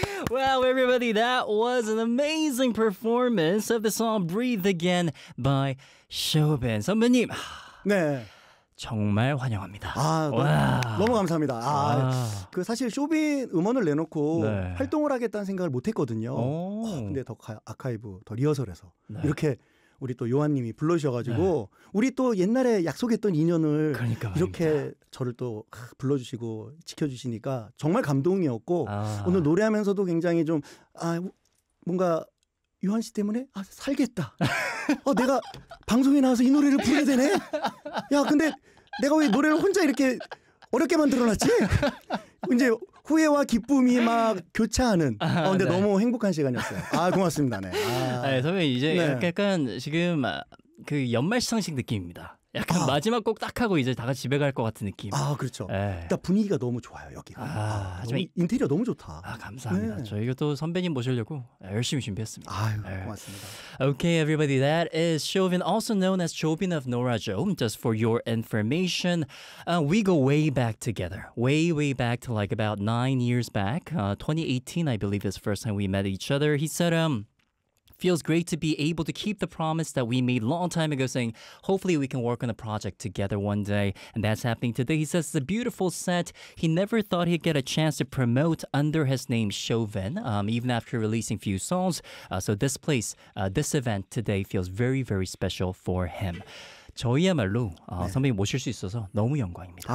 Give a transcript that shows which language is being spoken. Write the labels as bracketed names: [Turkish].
[English] Wow, everybody, that was an amazing performance of the song "Breathe Again" by Showman. [Korean] 선배님. 네. 정말 환영합니다. 아, 너무 감사합니다. 아, 그 사실 쇼빈 음원을 내놓고 네. 활동을 하겠다는 생각을 못했거든요. 근데 더 아카이브, 더 리허설에서 네. 이렇게 우리 또 요한님이 불러주셔가지고 네. 우리 또 옛날에 약속했던 인연을 그러니까 이렇게 저를 또 불러주시고 지켜주시니까 정말 감동이었고 오늘 노래하면서도 굉장히 좀 뭔가 요한 씨 때문에 살겠다. 내가 방송에 나와서 이 노래를 부르게 되네. 야, 근데 내가 왜 노래를 혼자 이렇게 어렵게 만들어놨지? 이제 후회와 기쁨이 막 교차하는. 근데 네. 너무 행복한 시간이었어요. 아, 고맙습니다. 네. 아, 선배님, 이제 네. 약간 지금 그 연말 시상식 느낌입니다. 약간 마지막 곡 딱 하고 이제 다 같이 집에 갈 것 같은 느낌. 아, 그렇죠. 네. 일단 분위기가 너무 좋아요, 여기가. 하지만 인테리어 너무 좋다. 아, 감사합니다. 네. 저희가 또 선배님 모시려고 열심히 준비했습니다. 아유, 네. 고맙습니다. [English] Okay, everybody. That is Showman, also known as Showman of Nora Jones. Just for your information, we go way back together. Way, way back to like about 9 years back. 2018, I believe, is the first time we met each other. He said, feels great to be able to keep the promise that we made long time ago, saying hopefully we can work on a project together one day, and that's happening today. He says it's a beautiful set. He never thought he'd get a chance to promote under his name Showman, even after releasing few songs. So this place, this event today feels very, very special for him. [Korean] 저희야말로 선배님 모실 수 있어서 너무 영광입니다.